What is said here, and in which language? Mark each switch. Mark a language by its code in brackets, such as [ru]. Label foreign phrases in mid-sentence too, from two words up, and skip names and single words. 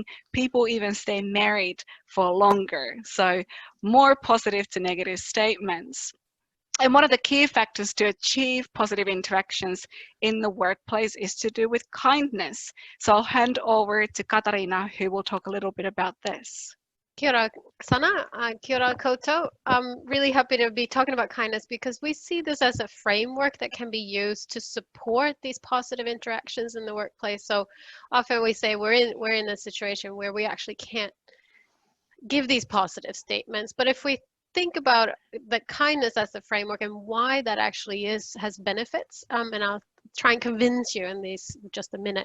[en] People even stay married for longer. So more positive to negative statements. And one of the key factors to achieve positive interactions in the workplace is to do with kindness. So I'll hand over to Katarina, who will talk a little bit about this. [mi] Kia ora, Sana. Kia ora koutou. [en] I'm really happy to be talking about kindness because we see this as a framework that can be used to support these positive interactions in the workplace. So often we say we're in a situation where we actually can't give these positive statements. But if we think about the kindness as a framework and why that actually has benefits, and I'll try and convince you in just a minute.